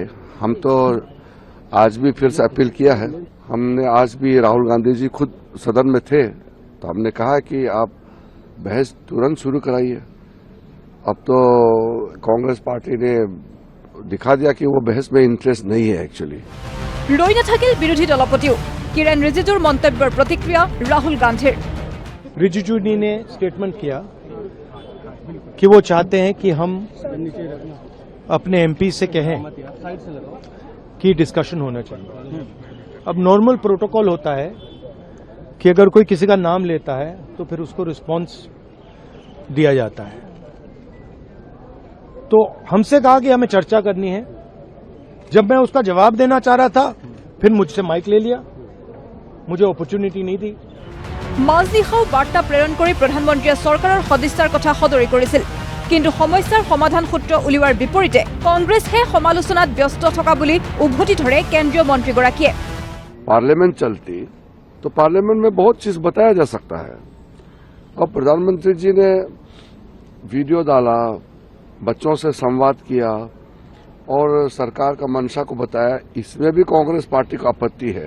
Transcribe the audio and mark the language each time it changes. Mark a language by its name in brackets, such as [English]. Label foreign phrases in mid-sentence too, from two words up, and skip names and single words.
[Hindi] हम तो आज भी फिर से अपील किया है। हमने आज भी राहुल गांधी जी खुद सदन में थे तो हमने कहा कि आप बहस तुरंत शुरू कराइए। अब तो कांग्रेस पार्टी ने दिखा दिया कि वो बहस में इंटरेस्ट नहीं है एक्चुअली। [Assamese] ৰৈ নাথাকিল বিৰোধী দলপতিও। কিৰেণ ৰিজিজুৰ মন্তব্যৰ প্ৰতিক্ৰিয়া ৰাহুল গান্ধীৰ। [Hindi] रिजिजू जी ने स्टेटमेंट किया कि वो चाहते हैं कि हम अपने एमपी से कहें कि डिस्कशन होना चाहिए। अब [English] normal protocol [Hindi] होता है कि अगर कोई किसी का नाम लेता है तो फिर उसको रिस्पांस दिया जाता है। तो हमसे कहा कि हमें चर्चा करनी है। जब मैं उसका जवाब देना चाह रहा था फिर मुझसे माइक ले लिया, मुझे अपॉर्चुनिटी नहीं दी। [Assamese] মাজনিশাও বাৰ্তা প্ৰেৰণ কৰি প্ৰধানমন্ত্ৰীয়ে চৰকাৰৰ সদিচ্ছাৰ কথা সদৰি কৰিছিল। কিন্তু সমস্যাৰ সমাধান সূত্ৰ উলিওৱাৰ বিপৰীতে কংগ্ৰেছে সমালোচনাত ব্যস্ত থকা বুলি উভতি ধৰে কেন্দ্ৰীয় মন্ত্ৰীগৰাকীয়ে। [Hindi] पार्लियामेंट चलती तो पार्लियामेंट में बहुत चीज बताया जा सकता है। अब प्रधानमंत्री जी ने वीडियो डाला, बच्चों से संवाद किया और सरकार का मंशा को बताया, इसमें भी कांग्रेस पार्टी को आपत्ति है।